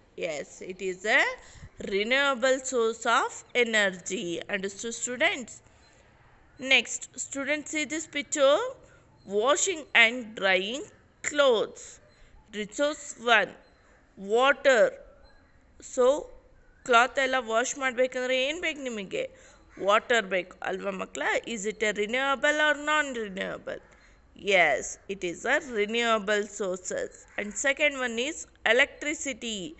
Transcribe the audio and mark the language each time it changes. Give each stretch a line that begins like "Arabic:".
English: Yes, it is a renewable source of energy. Understood students? Next, students see this picture. Washing and drying clothes. Resource 1, water.
Kannada: So cloth ಎಲ್ಲ wash ಮಾಡಬೇಕಂದ್ರೆ ಏನು ಬೇಕು ನಿಮಗೆ? Water ಬೇಕು ಅಲ್ವಾ ಮಕ್ಕಳ?
English: Is it a renewable or non renewable? Yes, it is a renewable sources. And second one is electricity.